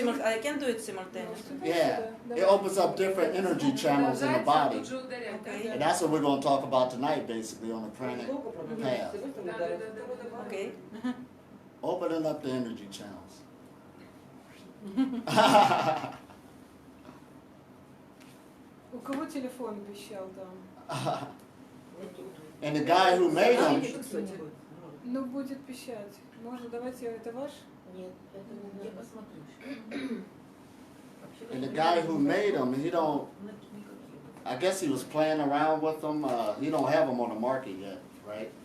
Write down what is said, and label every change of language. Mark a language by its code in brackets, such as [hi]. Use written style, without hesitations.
[en] I can do it simultaneously. Yeah, it opens up different energy channels in the body. Okay. And that's what we're going to talk about tonight, basically, on the pranic path. Okay. Opening up the energy channels. [ru] У кого телефон пищал там? [en] And the guy who made them, [ru] Ну, будет пищать. Можно, давайте, это ваш? Нет, это не посмотришь. [en] and the guy who made them, he don't, I guess he was playing around with them. He don't have them on the market yet, right?